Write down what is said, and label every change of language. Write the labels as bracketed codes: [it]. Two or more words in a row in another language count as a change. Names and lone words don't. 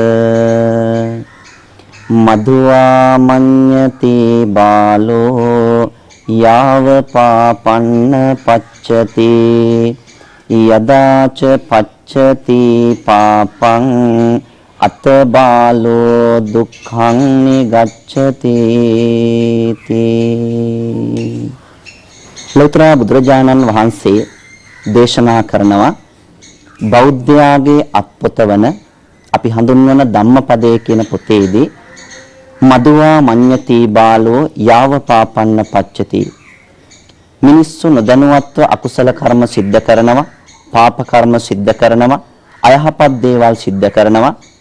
[pi] මධුවා මඤ්ඤති බාලෝ යාව පාපන්න පච්චති යදාච පච්චති පාපං අත බාලෝ දුක්ඛං නිගච්ඡති [si] ලෞතර බුදුරජාණන් වහන්සේ දේශනා කරනවා බෞද්ධයාගේ අත්පොතවන අපි හඳුන්වන ධම්මපදයේ කියන පොතේදී [pi] මදුවා මඤ්ඤති බාලෝ යාව පාපන්න පච්චති [si] මිනිස්සු නොදැනුවත්ව අකුසල කර්ම සිද්ධ කරනවා පාප කර්ම සිද්ධ කරනවා අයහපත් දේවල් සිද්ධ කරනවා